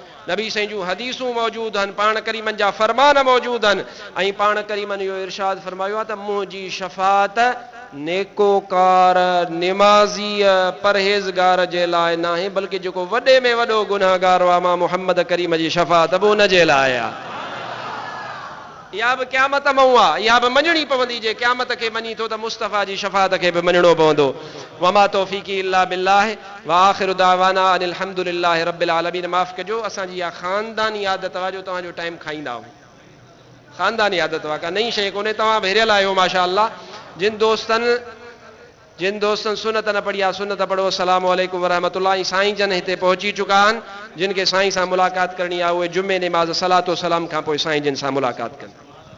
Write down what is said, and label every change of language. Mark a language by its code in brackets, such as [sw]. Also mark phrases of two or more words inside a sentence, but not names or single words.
[sd] नबी साईं जूं हदीसूं मौजूदु आहिनि, पाण करीमनि जा फरमान मौजूदु आहिनि, ऐं पाण करीमनि इहो इरशाद फरमायो आहे त मुंहिंजी शफ़ाअत नेकोकार निमाज़ीअ परहेज़गार जे लाइ न आहे, बल्कि जेको वॾे में वॾो गुनाहगार आहे मां मुहम्मद करीम जी शफ़ाअत बि उन जे लाइ आहे। इहा बि क़यामत मऊं आहे, इहा बि मञणी पवंदी। जे क़यामत खे मञी थो त मुस्तफ़ा जी शफ़ाअत खे बि मञणो पवंदो। [ar] وما توفيقي إلا بالله وآخر دعوانا أن الحمد لله رب العالمين. [sd] माफ़ कजो, असांजी इहा ख़ानदानी आदत आहे जो तव्हांजो टाइम खाईंदा आहियो, ख़ानदानी आदत आहे, का नई शइ कोन्हे। तव्हां भेरियल आहियो [ar] ما شاء الله. [sd] जिन दोस्तनि सुनत न पढ़ी आहे सुनत पढ़ो। [ar] السلام عليكم ورحمة الله. [sd] साईं जन हिते पहुची चुका आहिनि, जिन खे साईं सां मुलाक़ात करणी आहे उहे जुमे नमाज़ सलातो सलाम खां पोइ साईं जिन सां मुलाक़ात कनि।